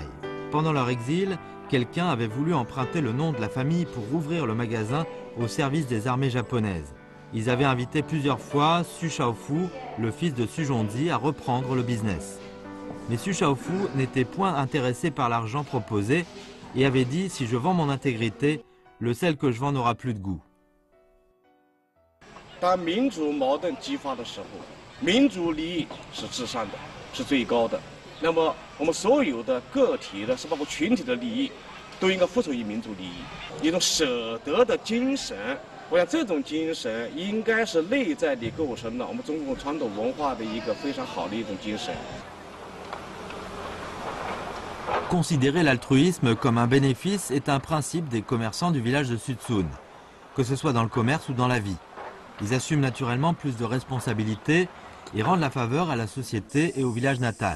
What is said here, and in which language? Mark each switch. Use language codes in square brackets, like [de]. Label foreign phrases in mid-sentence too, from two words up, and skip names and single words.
[fr] Pendant leur exil, quelqu'un avait voulu emprunter le nom de la famille pour rouvrir le magasin au service des armées japonaises. Ils avaient invité plusieurs fois Su Shaofu, le fils de Su Zhongji, à reprendre le business. Mais Su Shaofu n'était point intéressé par l'argent proposé et avait dit « Si je vends mon intégrité, le sel que je vends n'aura plus de goût. » [zh] 当民族矛盾激发的时候，民族利益是至上的，是最高的。那么我们所有的个体的，是包括群体的利益，都应该服从于民族利益，一种舍得的精神。我想这种精神应该是内在地构成了我们中国传统文化的一个非常好的一种精神。 [fr] Considérer l'altruisme comme un bénéfice est un principe des commerçants du village de Suzhun, que ce soit dans le commerce ou dans la vie. Ils assument naturellement plus de responsabilités et rendent la faveur à la société et au village natal.